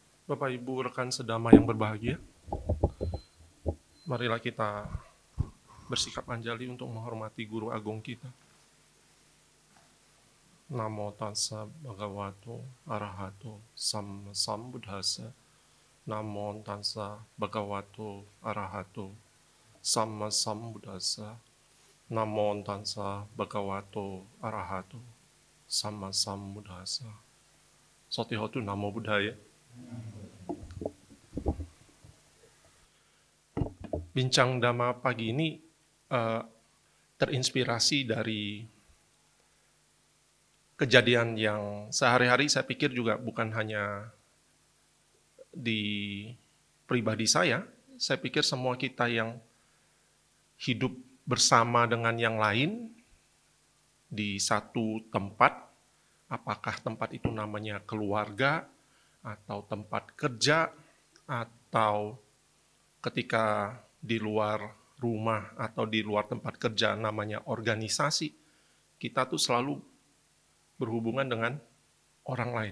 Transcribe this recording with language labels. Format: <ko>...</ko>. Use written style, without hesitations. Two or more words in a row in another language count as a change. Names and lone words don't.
<id>Bapak Ibu rekan sedama yang berbahagia, marilah kita bersikap anjali untuk menghormati guru agung kita.</id> <pi>Namo tassa bhagavato arahato sambuddhassa. Namo tassa bhagavato arahato sambuddhassa. Namo tassa bhagavato arahato sambuddhassa. Sotihotu namo buddhaya.</pi> <id>Bincang Dhamma pagi ini terinspirasi dari kejadian yang sehari-hari saya pikir juga bukan hanya di pribadi saya pikir semua kita yang hidup bersama dengan yang lain di satu tempat, apakah tempat itu namanya keluarga, atau tempat kerja, atau ketika di luar rumah atau di luar tempat kerja namanya organisasi, kita tuh selalu berhubungan dengan orang lain.</id>